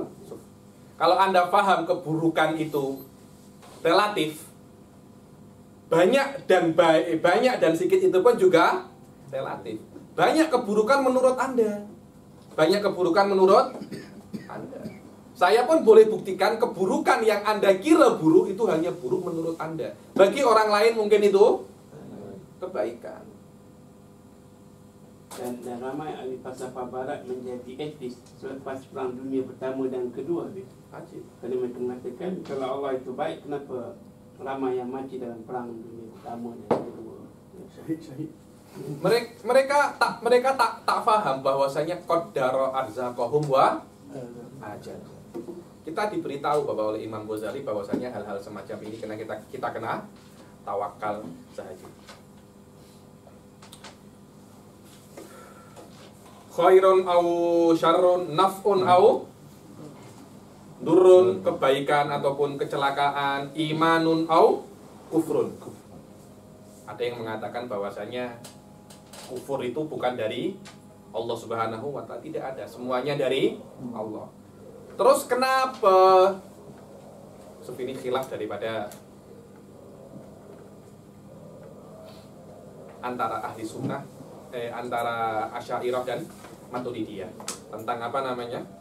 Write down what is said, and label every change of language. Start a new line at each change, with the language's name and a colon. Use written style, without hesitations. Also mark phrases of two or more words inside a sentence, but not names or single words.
Indonesian: Kalau Anda paham keburukan itu relatif, banyak dan sedikit itu pun juga relatif. Banyak keburukan menurut Anda. Banyak keburukan menurut Anda. Saya pun boleh buktikan keburukan yang Anda kira buruk itu hanya buruk menurut Anda. Bagi orang lain mungkin itu kebaikan.
Malay: Dan ramai ahli falsafah barat menjadi etis selepas perang dunia pertama dan kedua. Ajib. Kerana mereka mengatakan kalau Allah itu baik, kenapa ramai yang mati dalam perang dunia pertama dan kedua? Syahid. Mereka tak faham bahwasanya
Arabic: قدّر أرزاقهم وأجل.
Malay: Kita diberitahu bahwa oleh Imam Ghazali bahwasanya hal-hal semacam ini kena kita kena tawakal saja.
Arabic: خير أو شر، نفع أو ضر,
Malay: kebaikan ataupun kecelakaan,
Arabic: إيمان أو كفر.
Malay: Ada yang mengatakan bahwasanya kufur itu bukan dari Allah
Arabic: سبحانه وتعالى,
Malay: tidak ada, semuanya dari Allah.
Indonesian: Terus kenapa?
Malay: Ini khilaf daripada antara ahli sunnah, antara Asy'ariyah dan Maturidiyah tentang apa namanya?